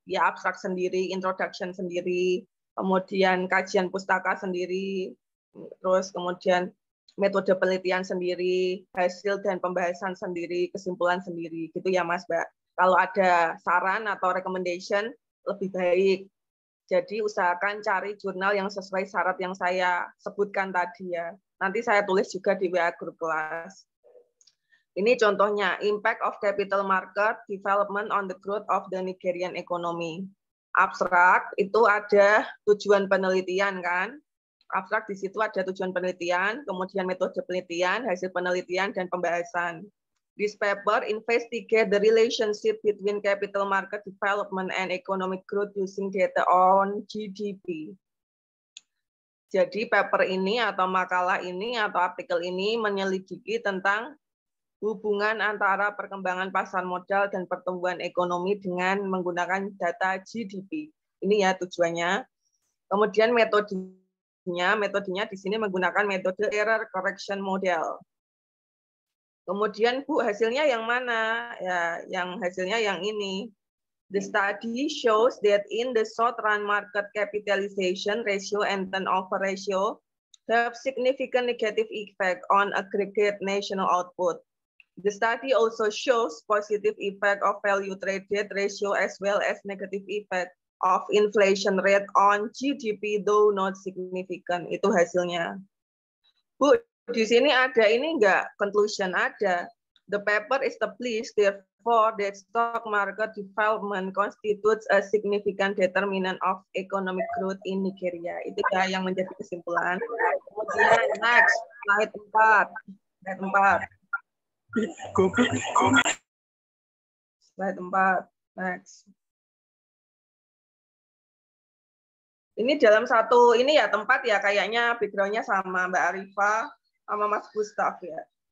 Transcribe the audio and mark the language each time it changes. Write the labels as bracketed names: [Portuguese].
[Indonesian] Ya abstrak sendiri, introduction sendiri, kemudian kajian pustaka sendiri, terus kemudian metode penelitian sendiri, hasil dan pembahasan sendiri, kesimpulan sendiri, gitu ya Mas, Mbak. Kalau ada saran atau recommendation, lebih baik. Jadi usahakan cari jurnal yang sesuai syarat yang saya sebutkan tadi ya. Nanti saya tulis juga di WA grup kelas. Ini contohnya, [English] impact of capital market development on the growth of the Nigerian economy. [Indonesian] Abstrak itu ada tujuan penelitian kan. Abstrak di situ ada tujuan penelitian, kemudian metode penelitian, hasil penelitian, dan pembahasan. [English] This paper investigate the relationship between capital market development and economic growth using data on GDP. [Indonesian] Jadi paper ini atau makalah ini atau artikel ini menyelidiki tentang hubungan antara perkembangan pasar modal dan pertumbuhan ekonomi dengan menggunakan data GDP. Ini ya tujuannya. Kemudian metodenya di sini menggunakan metode error correction model. Kemudian Bu, hasilnya yang mana? Ya, yang hasilnya yang ini. [English] The study shows that in the short run market capitalization ratio and turnover ratio have significant negative effect on aggregate national output. The study also shows positive effect of value traded ratio as well as negative effect of inflation rate on GDP, though not significant. [Indonesian] Itu hasilnya. Bu, di sini ada ini enggak? Conclusion ada. [English] The paper established that therefore, the stock market development constitutes a significant determinant of economic growth in Nigeria. [Indonesian] Itu ya yang menjadi kesimpulan. Kemudian next, slide 4. Slide 4. [English] Slide 4. Next. [Indonesian] Ini dalam satu ini ya tempat ya kayaknya background-nya sama Mbak Arifah sama Mas Gustaf ya.